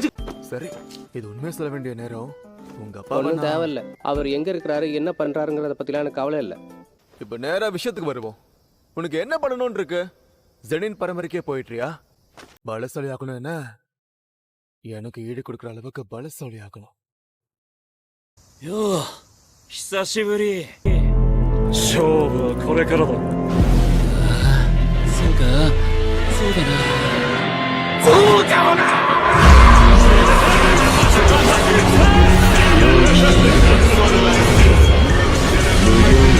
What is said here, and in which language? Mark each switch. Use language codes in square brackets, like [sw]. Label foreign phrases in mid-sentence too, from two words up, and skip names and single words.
[ta] சரி, இது உண்மையா சொல்ல வேண்டிய நேரம். உங்க ஒன்றும் அப்பா தேவையில்ல. அவர் எங்க இருக்கிறாரு, என்ன பண்றாருங்கிறத பத்திலாம் எனக்கு கவலை இல்லை. இப்ப நேரா விஷயத்துக்கு வருவோம். உனக்கு என்ன பண்ணணும்னு இருக்கு? ஜெனின் பரம்பரைக்கே போயிட்டியா? பலசாலி ஆகணும். என்ன எனக்கு ஈடு கொடுக்குற அளவுக்கு பலசாலி ஆகணும். [ja] よう久しぶり勝負はこれからだそうかそうだなそうかもな無限